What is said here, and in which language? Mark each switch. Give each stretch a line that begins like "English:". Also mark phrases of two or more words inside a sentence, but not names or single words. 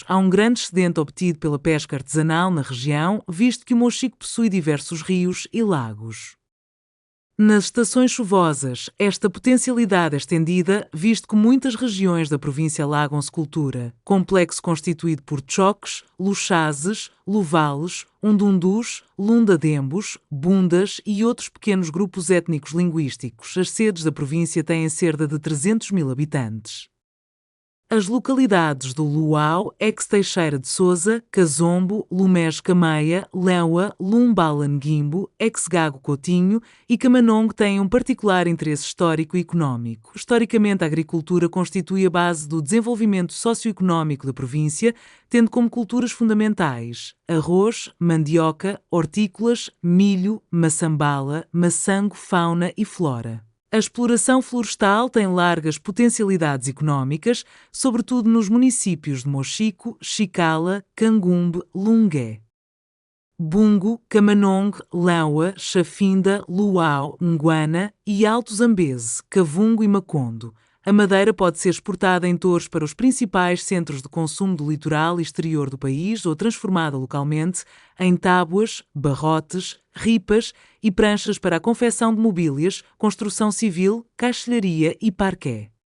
Portuguese: Há um grande excedente obtido pela pesca artesanal na região, visto que o Mochico possui diversos rios e lagos. Nas estações chuvosas, esta potencialidade é estendida, visto que muitas regiões da província alagam-se cultura, complexo constituído por choques, luxazes, luvales, undundus, lundadembos, bundas e outros pequenos grupos étnicos linguísticos. As sedes da província têm cerca de 300 mil habitantes. As localidades do Luau, Ex-Teixeira de Sousa, Cazombo, Lumés Cameia, Leua, Lumbalanguimbo, Ex-Gago Coutinho e Camanongo têm um particular interesse histórico e económico. Historicamente, a agricultura constitui a base do desenvolvimento socioeconómico da província, tendo como culturas fundamentais arroz, mandioca, hortícolas, milho, maçambala, maçango, fauna e flora. A exploração florestal tem largas potencialidades económicas, sobretudo nos municípios de Mochico, Chicala, Cangumbe, Lungué. Bungo, Camanongue, Leua, Chafinda, Luau, Nguana e Alto Zambeze, Cavungo e Macondo. A madeira pode ser exportada em touros para os principais centros de consumo do litoral e exterior do país ou transformada localmente em tábuas, barrotes, ripas e pranchas para a confecção de mobílias, construção civil, caixilharia e parqué.